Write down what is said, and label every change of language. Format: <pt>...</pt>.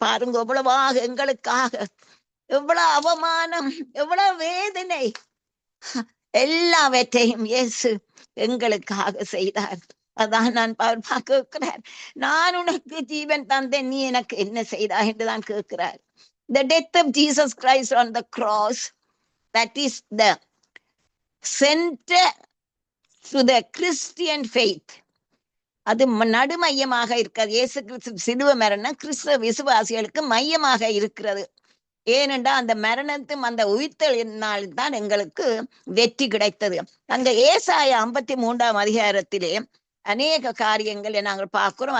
<ta>பாருங்க எவ்வளவாக எங்களுக்காக, எவ்வளவு அவமானம், எவ்வளவு வேதனை, எல்லாவற்றையும் இயேசு எங்களுக்காக செய்தார். அதான் நான் கேட்கிறார், நான் உனக்கு ஜீவன் தந்தேன், நீ எனக்கு என்ன செய்தாய் என்றுதான் கேட்கிறார்.</ta> <en>The death of Jesus Christ on the cross, that is the center to the Christian faith.</en> <ta>அது நடுமையமாக இருக்கிறது. இயேசு கிறிஸ்து சிலுவை மரணம் கிறிஸ்தவ விசுவாசிகளுக்கு மையமாக இருக்கிறது. ஏனென்றால் அந்த மரணத்தும் அந்த உயிர்த்தலினால் தான் எங்களுக்கு வெற்றி கிடைத்தது. அங்க ஏசாயா 53ஆம் அதிகாரத்திலே அநேக காரியங்களை நாங்கள் பார்க்கிறோம்.</ta>